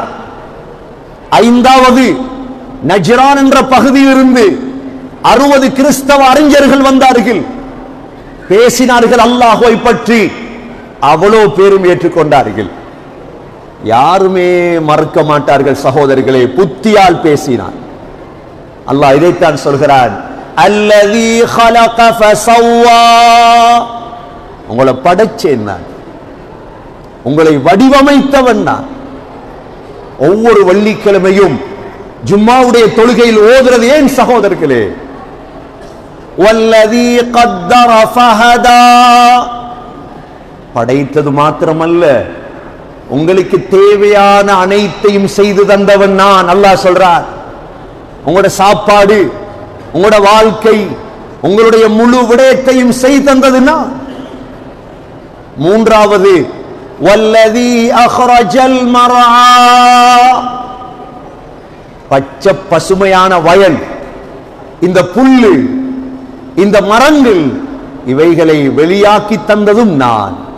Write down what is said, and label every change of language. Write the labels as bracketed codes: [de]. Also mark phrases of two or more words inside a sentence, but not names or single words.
[ta] ஐந்தாவது நஜ்ரான் என்ற பகுதியிலிருந்து 60 கிறிஸ்தவ அறிஞர்கள் வந்தார்கள், பேசினார்கள் அல்லாஹ்வை பற்றி, அவ்வளோ பேரும் ஏற்றுக்கொண்டார்கள். யாருமே மறக்க மாட்டார்கள் சகோதரர்களே, புத்தியால் பேசினார். அல்லாஹ் இதைத்தான் சொல்கிறான், [ar] الذي خلق فسوى, [ta] உங்களை படைச்சேன் நான், உங்களை வடிவமைத்தவன் நான். ஒவ்வொரு வெள்ளிக்கிழமையும் ஜும்மாவுடைய தொழுகையில் ஓதுறது ஏன் சகோதரர்களே? [ar] والذي قدر فهدى, [ta] படைத்தது மாத்திரமல்ல, உங்களுக்கு தேவையான அனைத்தையும் செய்து தந்தவன் நான். அல்லாஹ் சொல்றார், உங்களுடைய சாப்பாடு, உங்களுடைய வாழ்க்கை, உங்களுடைய முழு விடயத்தையும் செய்து தந்தது நான். மூன்றாவது [ar] والذي أخرج المرعى, [ta] பச்சை பசுமையான வயல், இந்த புல்லு, இந்த மரங்கள், இவைகளை வெளியாக்கி தந்ததும் நான்.